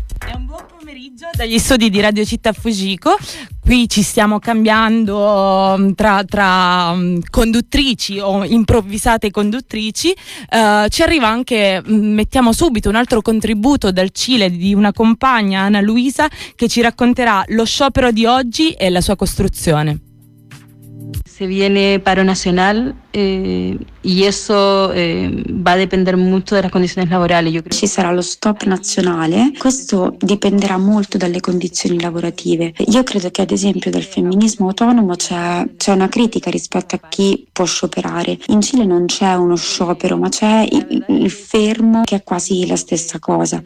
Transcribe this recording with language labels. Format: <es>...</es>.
<it>È un buon pomeriggio dagli studi di Radio Città Fujiko. Qui ci stiamo cambiando tra conduttrici o improvvisate conduttrici. Ci arriva anche, mettiamo subito, un altro contributo dal Cile di una compagna, Ana Luisa, che ci racconterà lo sciopero di oggi e la sua costruzione.</it> <es>Se viene paro nacional y eso va a depender mucho de las condiciones laborales. Yo creo.</es> <it>Ci sarà lo stop nazionale, questo dipenderà molto dalle condizioni lavorative. Io credo che ad esempio del femminismo autonomo c'è una critica rispetto a chi può scioperare. In Cile non c'è uno sciopero, ma c'è il fermo, che è quasi la stessa cosa.</it>